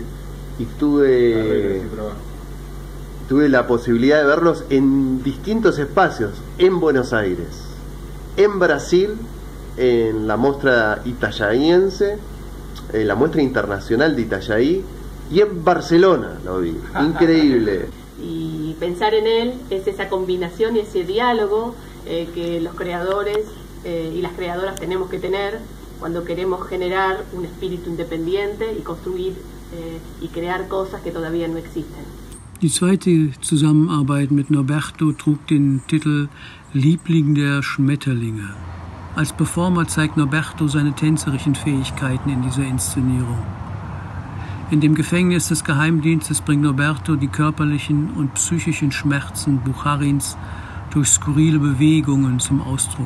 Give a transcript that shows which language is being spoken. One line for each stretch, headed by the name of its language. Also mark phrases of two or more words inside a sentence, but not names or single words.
Spanish: Y tuve la posibilidad de verlos en distintos espacios, en Buenos Aires, en Brasil, en la muestra itallaiense, la muestra internacional de Itajaí, y en Barcelona lo vi, increíble. Y pensar en él es esa combinación y ese diálogo que los creadores y las creadoras tenemos que tener cuando queremos generar un espíritu independiente y construir y crear cosas que todavía no existen.
German: Die zweite Zusammenarbeit mit Norberto trug den Titel Liebling der Schmetterlinge. Als Performer zeigt Norberto seine tänzerischen Fähigkeiten in dieser Inszenierung. In dem Gefängnis des Geheimdienstes bringt Norberto die körperlichen und psychischen Schmerzen Bukharins durch skurrile Bewegungen zum Ausdruck.